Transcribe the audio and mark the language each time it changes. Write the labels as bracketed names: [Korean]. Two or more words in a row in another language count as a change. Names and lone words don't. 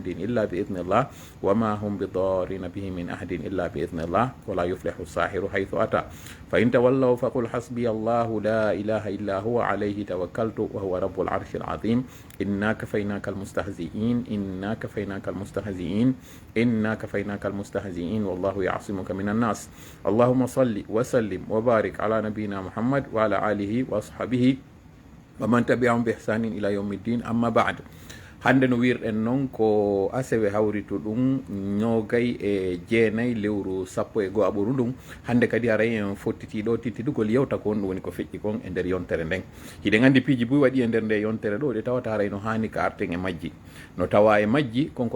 [Arabic] إلا بإذن الله وما هم بضارين به من أحد إلا بإذن الله ولا يفلح الساحر حيث أتى فإن تولوا فقل حسبي الله لا إله إلا هو عليه توكلت وهو رب العرش العظيم إنا كفيناك المستهزئين إنا كفيناك المستهزئين إنا كفيناك المستهزئين والله يعصمك من الناس اللهم صل وسلم وبارك على نبينا محمد وعلى آله وأصحابه ومن تبعهم بإحسان إلى يوم الدين أما بعد [Fula] hande no wirɗen noon ko asewe hawritu ɗum ñogay e jeenayi lewru sappo e go'aɓoru ɗum hande kadi aray en fottitiɗo tittidugol yewta ko on ɗum woni ko feƴƴi kon e nder yontere nden hiɗen andi piiji buy waɗi e nder nde yontere ɗo ɗe tawata haray no hani ka arten e majji no tawa e majji konko